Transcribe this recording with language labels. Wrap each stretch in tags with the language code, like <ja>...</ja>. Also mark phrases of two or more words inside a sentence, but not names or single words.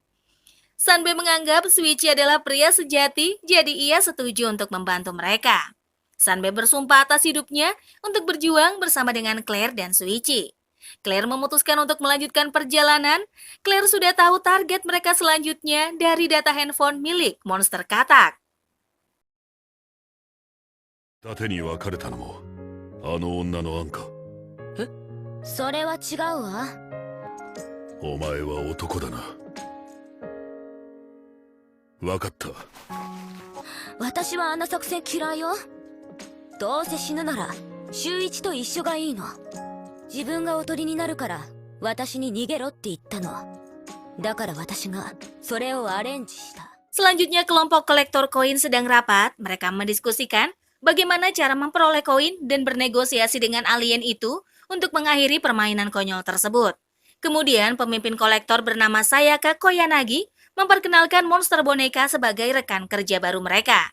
<id>Sanbe menganggap Shuichi adalah pria sejati, jadi ia setuju untuk membantu mereka. Sanbe bersumpah atas hidupnya untuk berjuang bersama dengan Claire dan Shuichi. Claire memutuskan untuk melanjutkan perjalanan. Claire sudah tahu target mereka selanjutnya dari data handphone milik monster katak.</id> <ja>盾に別れたのもあの女の案か。それは違うわ。お前は男だな。分かった。私はあの作戦嫌いよ。どうせ死ぬなら週一と一緒がいいの。自分がおとりになるから私に逃げろって言ったの。だから私がそれをアレンジした。</ja> <id>Selanjutnya kelompok kolektor koin sedang rapat. Mereka mendiskusikan bagaimana cara memperoleh koin dan bernegosiasi dengan alien itu untuk mengakhiri permainan konyol tersebut. Kemudian pemimpin kolektor bernama Sayaka Koyanagi memperkenalkan monster boneka sebagai rekan kerja baru mereka.</id>